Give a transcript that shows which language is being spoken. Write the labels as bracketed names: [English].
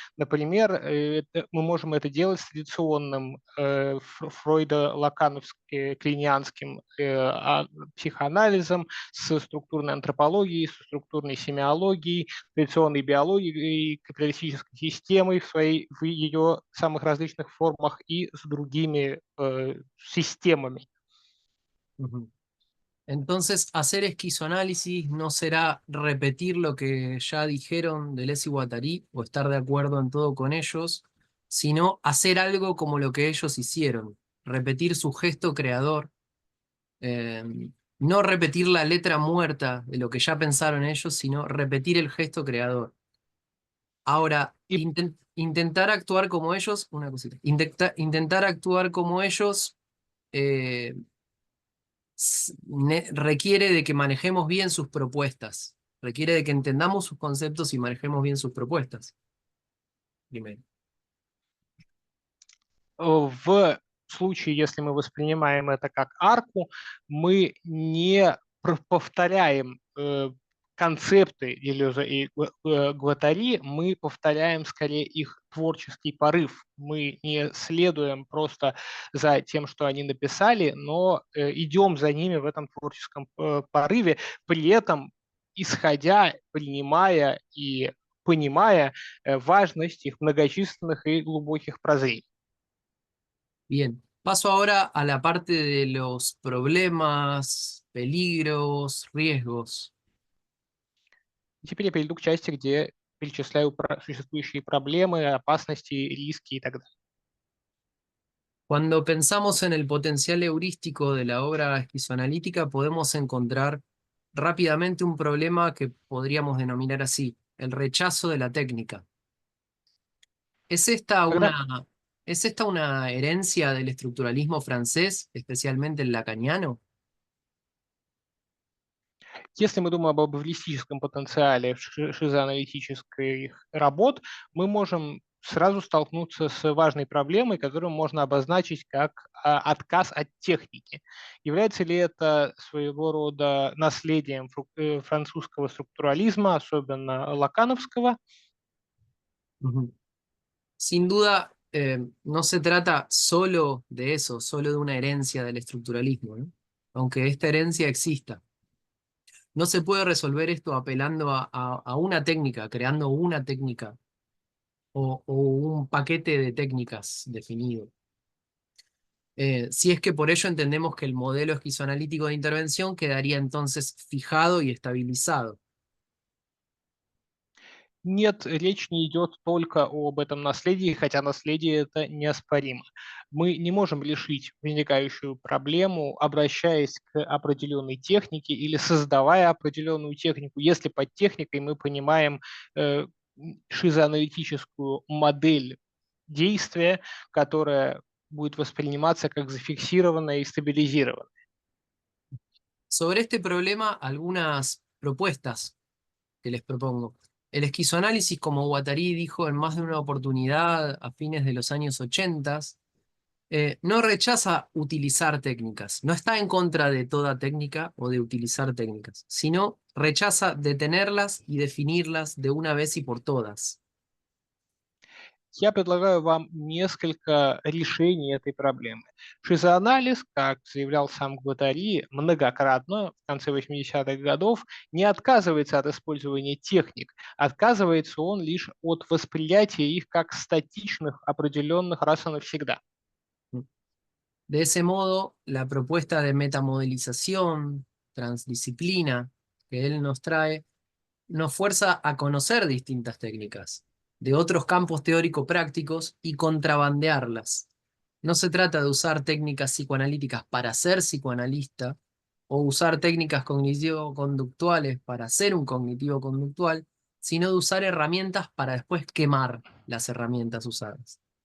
[Russian] Например, мы можем это делать с традиционным фройдо-лакановско-клинианским психоанализом, с структурной антропологией, с структурной семиологией, традиционной биологией и капиталистической системой в ее самых различных формах и с другими системами. Ujú. [Spanish] Entonces, hacer esquizoanálisis no será repetir lo que ya dijeron Deleuze y Guattari o estar de acuerdo en todo con ellos, sino hacer algo como lo que ellos hicieron, repetir su gesto creador, eh, no repetir la letra muerta de lo que ya pensaron ellos, sino repetir el gesto creador. Ahora, [Russian] И [Spanish] intentar actuar como ellos, una cosita, intentar actuar como ellos eh, requiere de que manejemos bien sus propuestas, requiere de que entendamos sus conceptos y manejemos bien sus propuestas. Primero. [Russian] в случае, если мы воспринимаем это как арку, мы не повторяем концепты Делеза и Гваттари, мы повторяем скорее их творческий порыв. Мы не следуем просто за тем, что они написали, но идем за ними в этом творческом порыве, при этом исходя, принимая и понимая важность их многочисленных и глубоких прозрений. [Spanish] Bien, paso ahora a la parte de los problemas, peligros, riesgos. [Russian] Теперь я перейду к части, где перечисляю существующие проблемы, опасности, риски и так далее. [Spanish] Cuando pensamos en el potencial heurístico de la obra esquizoanalítica, podemos encontrar rápidamente un problema que podríamos denominar así, el rechazo de la técnica. ¿Es esta [Russian] Когда, [Spanish] una, ¿Es esta una herencia del estructuralismo francés, especialmente el lacaniano? [Russian] если мы думаем об эвристическом потенциале шизоаналитических работ, мы можем сразу столкнуться с важной проблемой, которую можно обозначить как отказ от техники. Является ли это своего рода наследием французского структурализма, особенно лакановского? Ujú. [Spanish] Sin duda, no se trata solo de eso, solo de una herencia del estructuralismo, ¿no? Aunque esta herencia exista. No se puede resolver esto apelando a una técnica, creando una técnica o un paquete de técnicas definido. Si es que por ello entendemos que el modelo esquizoanalítico de intervención quedaría entonces fijado y estabilizado. [Russian] Нет, речь не идет только об этом наследии, хотя наследие это неоспоримо. Мы не можем решить возникающую проблему, обращаясь к определенной технике или создавая определенную технику, если под техникой мы понимаем э, шизоаналитическую модель действия, которая будет восприниматься как зафиксированная и стабилизированная. [Spanish] Sobre este problema, algunas propuestas que les propongo. El esquizoanálisis, como Guattari dijo en más de una oportunidad a fines de los años 80, no rechaza utilizar técnicas, no está en contra de toda técnica o de utilizar técnicas, sino rechaza detenerlas y definirlas de una vez y por todas. [Russian] я предлагаю вам несколько решений этой проблемы. Шизоанализ, как заявлял сам Гваттари многократно в конце 80-х годов, не отказывается от использования техник, отказывается он лишь от восприятия их как статичных, определенных раз и навсегда. [Spanish] De ese modo, la propuesta de metamodelización, transdisciplina, que él nos trae, nos fuerza a conocer distintas técnicas de otros campos teórico-prácticos y contrabandearlas. No se trata de usar técnicas psicoanalíticas para ser psicoanalista o usar técnicas cognitivo-conductuales para ser un cognitivo-conductual, sino de usar herramientas para después quemar las herramientas usadas.